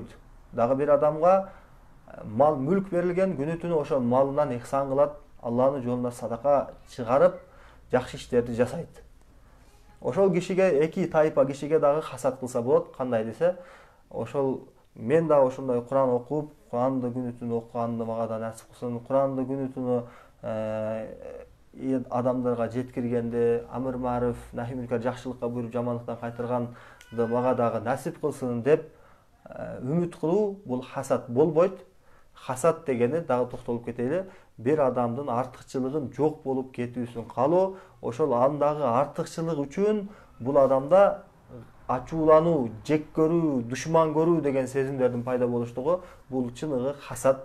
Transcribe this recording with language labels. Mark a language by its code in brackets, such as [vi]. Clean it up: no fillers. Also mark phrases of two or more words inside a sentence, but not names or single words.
[ky] Дагы бир адамга мал мүлк берилген, күнү түнү ошол малынан ихсан кылат, Аллахтын жолуна садака чыгарып, жакшы иштерди жасайт. Ошол кишиге, эки тайпа кишиге дагы хасад кылса болот. Кандай десе, ошол мен да ошондой Кур'ан окуп, Кур'анды күнү түнү окуганды мага да насип кылсын, Кур'анды күнү түнү адамдарга жеткиргенди, [ar] أمر معروف، نهي منكر, [ky] жакшылыкка буйруп, жамандыктан кайтырганды мага дагы насип кылсын деп үмүт кылуу, бул хасад болбойт. Хасад дегени, дагы токтолуп кетели, бир адамдын артыкчылыгын жок болуп кетүүсүн каалоо. Ошол андагы артыкчылык үчүн бул адамда ачуулануу, жек көрүү, душман көрүү деген сезимдердин пайда болуштугу, бул чыныгы хасад.